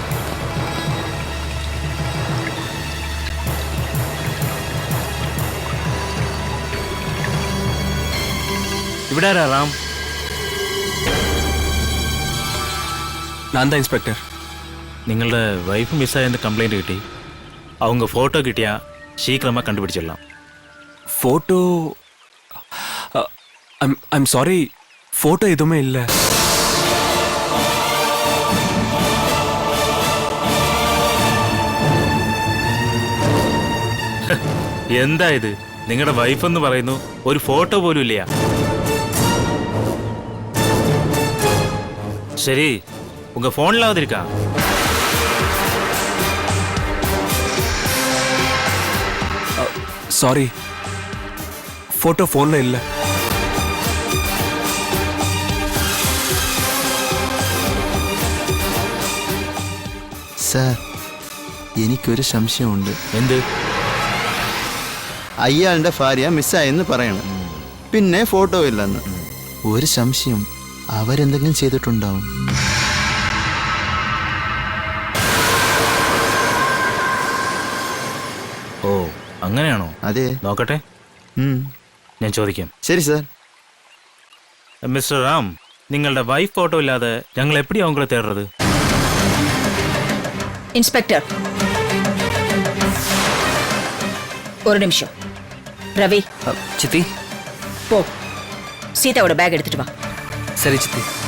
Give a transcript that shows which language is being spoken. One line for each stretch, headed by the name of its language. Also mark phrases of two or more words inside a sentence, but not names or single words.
Malayalam: ഇവിടെ ആരാ റാം?
Tamil: நான் தான் இன்ஸ்பெக்டர்.
Malayalam: നിങ്ങളുടെ വൈഫ് മിസ്സായെന്ന് കംപ്ലൈന്റ് കിട്ടി.
Tamil: அவங்க
Malayalam: ഫോട്ടോ കിട്ടിയാ
Tamil: சீக்கிரமா கண்டுபிடிச்சிடலாம். போட்டோ?
English: I'm sorry,
Tamil: போட்டோ எதுவுமே இல்லை.
Malayalam: എന്താ ഇത്? നിങ്ങളുടെ വൈഫ് എന്ന് പറയുന്നു, ഒരു ഫോട്ടോ പോലും ഇല്ല. ശരി,
Tamil: உங்க போன்லாவது இருக்கா? சாரி, போட்டோ போன்ல இல்ல.
Malayalam: സാർ, എനിക്കൊരു സംശയമുണ്ട്. എന്ത്? അയാളുടെ ഭാര്യ മിസ്സായെന്ന് പറയണം, പിന്നെ ഫോട്ടോ ഇല്ലെന്ന്. ഒരു സംശയം, അവരെന്തെങ്കിലും ചെയ്തിട്ടുണ്ടാവും. ഓ, അങ്ങനെയാണോ? അതെ. നോക്കട്ടെ, ഞാൻ ചോദിക്കാം. ശരി സാർ. മിസ്റ്റർ ராம், നിങ്ങളുടെ വൈഫ് ഫോട്ടോ ഇല്ലാതെ ഞങ്ങൾ
Tamil: எப்படி அவங்கள தேடுறது? இன்ஸ்பெக்டர், ஒரு நிமிஷம். ரவி, சித்தி. போ, சீதாவோட பேக் எடுத்துட்டு வா. சரி சித்தி.